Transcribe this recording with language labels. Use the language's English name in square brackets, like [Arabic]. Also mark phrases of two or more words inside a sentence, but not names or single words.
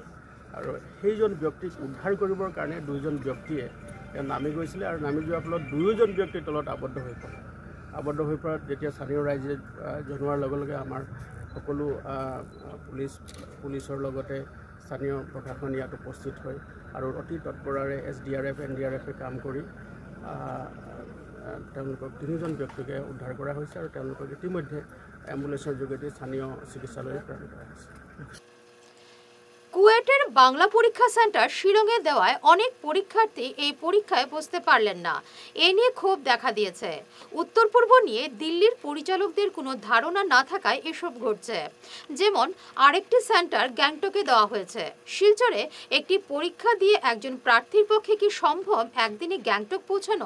[Assamese] আৰু সেইজন ব্যক্তিক উদ্ধাৰ কৰিবৰ কাৰণে 2জন ব্যক্তিয়ে নামি গৈছিলে আৰু নামি যোৱাৰ ফলত 2জন ব্যক্তিৰ তলত আবদ্ধ হৈ পৰাত যেতিয়া স্থানীয় ৰাইজে জনোৱাৰ লগে লগে আমাৰ সকলো পুলিচৰ লগতে স্থানীয় প্ৰশাসন ইয়াত উপস্থিত হয় আৰু অতি তৎপৰৰে এছডিআৰএফ এনডিআৰএফে কাম কৰি তেওঁলোকক 3জন ব্যক্তিকে উদ্ধাৰ কৰা হৈছে আৰু তেওঁলোকক ইতিমধ্যে এম্বুলেন্সৰ যোগেদি স্থানীয় চিকিৎসালয়ে প্ৰেৰণ কৰা হৈছে। [Bangla] কুয়েটের বাংলা পরীক্ষা সেন্টার শিলংয়ে দেওয়ায় অনেক পরীক্ষার্থী এই পরীক্ষায় বসতে পারলেন না। এ নিয়ে ক্ষোভ দেখা দিয়েছে। উত্তর পূর্ব নিয়ে দিল্লির পরিচালকদের কোনো ধারণা না থাকায় এসব ঘটছে। যেমন আরেকটি সেন্টার গ্যাংটকে দেওয়া হয়েছে। শিলচরে একটি পরীক্ষা দিয়ে একজন প্রার্থীর পক্ষে কি সম্ভব একদিনে গ্যাংটক পৌঁছানো?